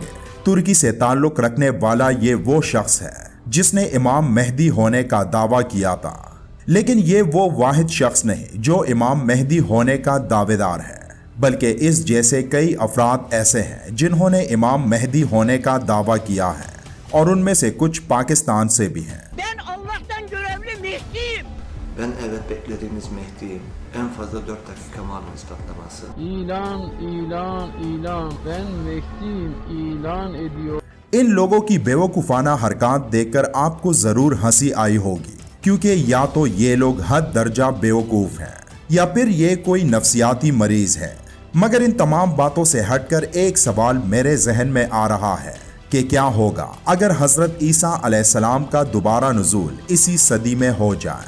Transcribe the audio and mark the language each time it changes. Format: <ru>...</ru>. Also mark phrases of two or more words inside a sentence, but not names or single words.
<ur>ترکی سے تعلق رکھنے والا یہ وہ شخص ہے جس نے امام مہدی ہونے کا دعویٰ کیا تھا، لیکن یہ وہ واحد شخص نہیں جو امام مہدی ہونے کا دعوے دار ہے، بلکہ اس جیسے کئی افراد ایسے ہیں جنہوں نے امام مہدی ہونے کا دعویٰ کیا ہے، اور ان میں سے کچھ پاکستان سے بھی ہیں۔</ur> <tr>Ben evet beklediğimiz Mehdi'yim. En fazla 4 dakika maruz patlaması. İlan, ilan, ilan. Ben Mehdi'yim, ilan ediyor.</tr> <ur>ان لوگوں کی بیوقوفانہ حرکات دیکھ کر آپ کو ضرور ہنسی آئی ہوگی، کیونکہ یا تو یہ لوگ حد درجہ بیوقوف ہیں یا پھر یہ کوئی نفسیاتی مریض ہے۔ مگر ان تمام باتوں سے ہٹ کر ایک سوال میرے ذہن میں آ رہا ہے کہ کیا ہوگا اگر حضرت عیسیٰ علیہ السلام کا دوبارہ نزول اسی صدی میں ہو جائے؟</ur>